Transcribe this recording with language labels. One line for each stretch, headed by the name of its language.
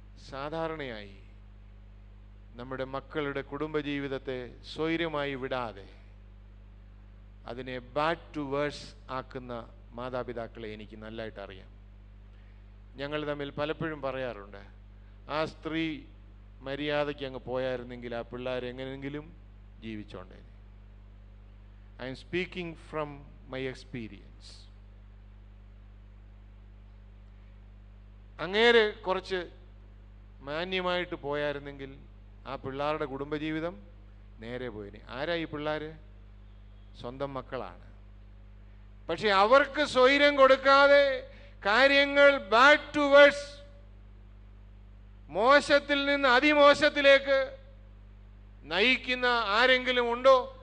Malayalam: സാധാരണയായി നമ്മുടെ മക്കളുടെ കുടുംബജീവിതത്തെ സ്വൈര്യമായി വിടാതെ അതിനെ ബാഡ് ടു വേഴ്സ് ആക്കുന്ന മാതാപിതാക്കളെ എനിക്ക് നല്ലതായിട്ട് അറിയാം. ഞങ്ങൾ തമ്മിൽ പലപ്പോഴും പറയാറുണ്ട്, ആ സ്ത്രീ മര്യാദയ്ക്ക് അങ്ങ് പോയായിരുന്നെങ്കിൽ ആ പിള്ളേർ എങ്ങനെയെങ്കിലും ജീവിച്ചോണ്ടേ.
English: I am speaking from my experience.
Malayalam: അങ്ങേരെ കുറച്ച് മാന്യമായിട്ട് പോയായിരുന്നെങ്കിൽ ആ പിള്ളേരുടെ കുടുംബജീവിതം നേരെ പോയിന്. ആരാ ഈ പിള്ളേർ? സ്വന്തം മക്കളാണ്. പക്ഷെ അവർക്ക് സ്വൈര്യം കൊടുക്കാതെ കാര്യങ്ങൾ ബാഡ് ടു വേഴ്സ്, മോശത്തിൽ നിന്ന് അതിമോശത്തിലേക്ക് നയിക്കുന്ന ആരെങ്കിലും ഉണ്ടോ?